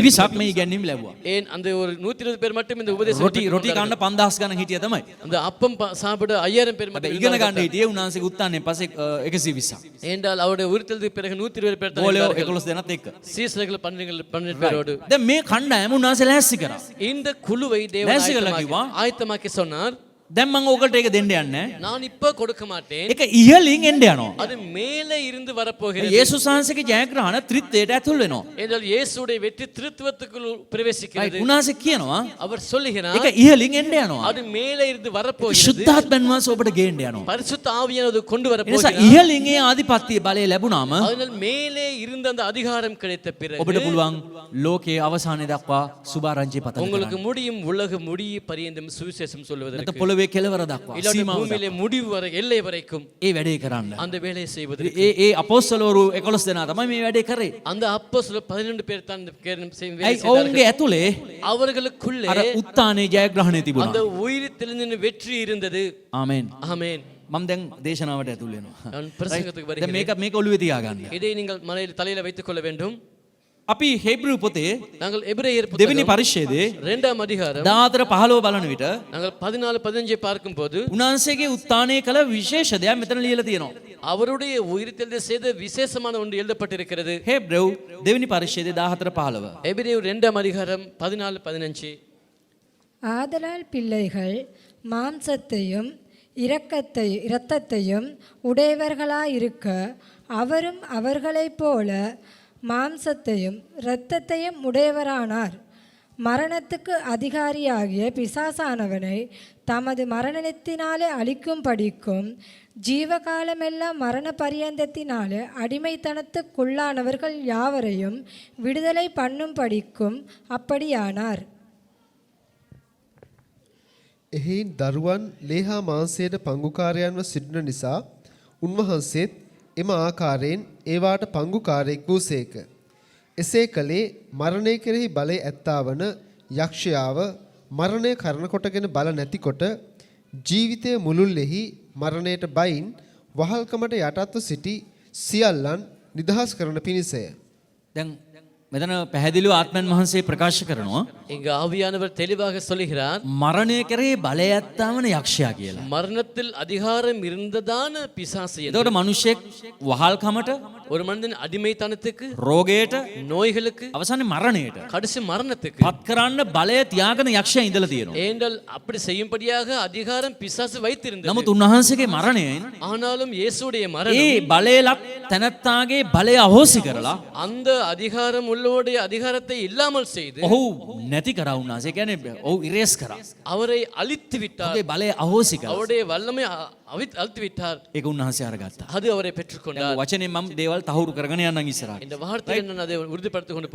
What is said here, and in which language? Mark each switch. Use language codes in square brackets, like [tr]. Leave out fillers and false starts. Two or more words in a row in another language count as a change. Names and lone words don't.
[si] පිරිසක් මේ ඉගැන්වීම ලැබුවා. [ta] ஏன் அந்த ஒரு 120 பேர் மட்டும் இந்த உபதேசம் [si] රොටි කන්න 5000 ගණන් හිටියා තමයි. [ta] அந்த அப்பம் சாப்பிட 5000 பேர் மட்டும் [si] හැබැයි ඉගෙන ගන්න [ta] இருந்தார்கள். [si] හිටියේ උන්වහන්සේගේ උත්ථානයෙන් පස්සේ 120ක්. [ta] ஏனென்றால் அவருடைய உயிர்த்தெழுதலுக்கு பிறகு 120 பேர் தான் [si] ගෝලයෝ [ta] இருந்தார்கள். [si] 11 දෙනාත් එක්ක. [ta] சீசர்கள் 12 பேரோடு. [si] දැන් මේ කණ්ඩායම උන්වහන්සේ ලෑස්ති කරා. [ta] இந்த குழுவை தேவன் நேசிக்கல கிவா? ஆயத்தமாக்கி சொன்னார். [si] දැන් මම ඕකට ඒක දෙන්න යන්නේ. [ta] நான் இப்ப கொடுக்க மாட்டேன். [si] ඒක ඉහළින් එන්න යනවා. [ta] அது மேலே இருந்து வரப்போகிறது. [si] යේසුස් වහන්සේගේ ජයග්‍රහණ ත්‍රිත්වයට ඇතුල් වෙනවා. [ta] என்றால் இயேசுடைய வெற்றி திருத்துவத்துக்குள் பிரவேசிக்கிறது. [si] උන්වහන්සේ කියනවා [ta] அவர் சொல்லுகிறார் [si] ඒක ඉහළින් එන්න යනවා. [ta] அது மேலே இருந்து வரப்போகிறது. [si] ශුද්ධාත්මයන් වහන්සේ ඔබට ගේන්න යනවා. [ta] பரிசுத்த ஆவியானது கொண்டு [si] ඒ නිසා [ta] வரப்போகிறார். [si] ඉහළින් ඒ ආධිපත්‍ය බලය ලැබුණාම [ta] அதனால் மேலே இருந்த அந்த அதிகாரம் கிடைத்த பிறகு [si] ඔබට පුළුවන් ලෝකයේ අවසානයේ දක්වා සුභාරංචිය පතන්න. [ta] உங்களுக்கு முடியும் உலக முடிய பரியந்தம் சுவிசேஷம் சொல்வதற்கு. [si] පොළවේ පොළවේ කෙලවර දක්වා [ta] இல்லாட்டி [si] සීමාව [ta] பூமியிலே முடிவு வரை எல்லை வரைக்கும் [si] ඒ වැඩේ කරන්න. [ta] அந்த வேலையை செய்வது. [si] ඒ අපොස්තලවරු 11 දෙනා තමයි මේ වැඩේ කරේ. [ta] அந்த அப்போஸ்தலர் 12 பேர் தான் இந்த வேலை [si] ඇයි [ta] செய்தார்கள். [si] ඔවුන්ගේ ඇතුලේ [ta] அவர்களுக்குள்ளே [si] අර උත්තානයේ ජයග්‍රහණය තිබුණා. [ta] அந்த உயிர் தெளிந்த வெற்றி இருந்தது. [si] ආමෙන්. [ta] ஆமென். [si] මම දැන් දේශනාවට ඇතුල් වෙනවා. [ta] நான் பிரசங்கத்துக்கு [si] දැන් [ta] வருகிறேன். [si] මේක ඔළුවේ තියාගන්න. [ta] இதை நீங்கள் தலையில வைத்துக் கொள்ள வேண்டும். [si] අපි හේබ්‍රු පොතේ [ta] நாங்கள் எபிரேயர் [si] දෙවෙනි [ta] புத்தகம் [si] පරිච්ඡේදයේ [ta] 2ஆம் அதிகாரம் [si] 14 15 බලන විට [ta] நாங்கள் 14-15 பார்க்கும்போது [si] උන්වහන්සේගේ උත්තානයේ කළ විශේෂ දෙයක් මෙතන ලියලා තියෙනවා. [ta] அவருடைய உயிர்த்தெழுதல் செய்த விசேஷமான ஒன்று எழுதப்பட்டிருக்கிறது. [si] හේබ්‍රු දෙවෙනි පරිච්ඡේදයේ 14 15. [ta] எபிரேயர் 2ஆம் அதிகாரம் 14-15. ஆதலால் பிள்ளைகள் மாம்சத்தையும் இரத்தத்தையும் உடையவர்களாயிருக்க அவரும் அவர்களைப் போல மாம்சத்தையும் இரத்தத்தையும் உடையவரானார். மரணத்துக்கு அதிகாரியாகிய பிசாசானவனை தமது மரணத்தினாலே அழிக்கும்படிக்கும் ஜீவகாலமெல்லாம் மரண பரியந்தத்தினாலே அடிமைத்தனத்துக்குள்ளானவர்கள் யாவரையும் விடுதலை பண்ணும்படிக்கும் அப்படியானார். [si] එහෙයින් දරුවන් ලේහා මාංශයට පංගුකාරයන්ව සිටින නිසා උන්වහන්සේත් එම ආකාරයෙන් ඒවාට පංගුකාරයෙක් වූසේක. එසේ කළේ මරණය කෙරෙහි බලය ඇත්තාවන යක්ෂයාව මරණය කරන කොටගෙන බල නැතිකොට ජීවිතය මුළුල්ලෙහි මරණයට බයින් වහල්කමට යටත්ව සිටි සියල්ලන් නිදහස් කරන පිණිසය. දැන් මෙතන පැහැදිලිව ආත්මයන් වහන්සේ ප්‍රකාශ කරනවා [ta] இங்கு ஆவியானவர் தெளிவாக சொல்லுகிறார், [si] මරණය කරේ බලය ඇත්තාවන යක්ෂයා කියලා. [ta] மரணத்தில் அதிகாரம் இருந்ததான பிசாசு என்று. [si] එතකොට මිනිසෙක් වහල්කමට, [ta] ஒரு மனிதன் அடிமைத்தனத்துக்கு, [si] රෝගයට, [ta] நோய்களுக்கு, [si] අවසානයේ මරණයට [ta] கடைசி மரணத்துக்கு [si] පත් කරන්න බලය තියාගෙන යක්ෂයා ඉඳලා තියෙනවා. [ta] ஏனென்றால் அப்படி செய்யும்படியாக அதிகாரம் பிசாசு வைத்திருந்தது. [si] නමුත් උන්වහන්සේගේ මරණය [ta] ஆனாலும் இயேசுடைய [si] ඒ [ta] மரணம் [si] බලයලත් තැනැත්තාගේ බලය අහෝසි කරලා [ta] அந்த அதிகாரம் உள்ளவருடைய அதிகாரத்தை இல்லாமல் செய்து [si] ඔහු නැති කරා උන්වහන්සේ. කියන්නේ ඔහු ඉරේස් කරා. [ta] அவரை அழித்து விட்டார். [si] ඔහුගේ බලය අහෝසි කරා. [ta] அவருடைய வல்லமை அழித்து விட்டார். [si] ඒක උන්වහන්සේ අරගත්තා. [ta] அது அவரை பெற்றுக்கொண்டார். [si] වචනේ මම දේවල් තහවුරු කරගෙන යන්නම් ඉස්සරහට. [ta] இந்த வார்த்தையை நான் அதை உறுதிப்படுத்திக் கொண்டு